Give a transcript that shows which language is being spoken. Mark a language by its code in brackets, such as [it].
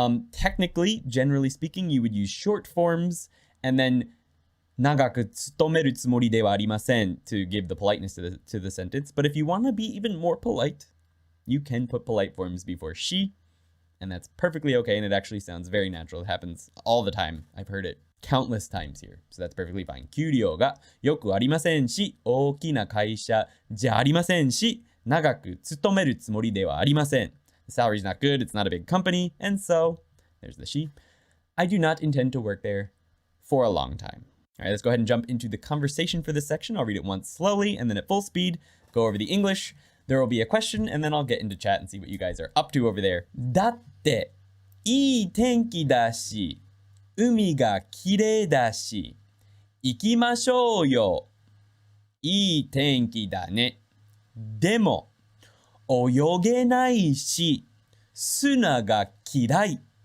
[en] Technically, generally speaking, you would use short forms and then [ja] 長く勤めるつもりではありません [en] to give the politeness to the sentence. But if you want to be even more polite, you can put polite forms before she, and that's perfectly okay, and it actually sounds very natural. It happens all the time. I've heard it countless times here. So that's perfectly fine. [ja] 給料がよくありませんし、大きな会社じゃありませんし、長く勤めるつもりではありません。 [en] The salary's not good, it's not a big company, and so, there's the she. I do not intend to work there for a long time. All right, let's go ahead and jump into the conversation for this section. I'll read it once slowly and then at full speed, go over the English. There will be a question, and then I'll get into chat and see what you guys are up to over there. [ja] だって、いい天気だし、海がきれいだし、行きましょうよ。いい天気だね。でも、泳げないし、砂が嫌い。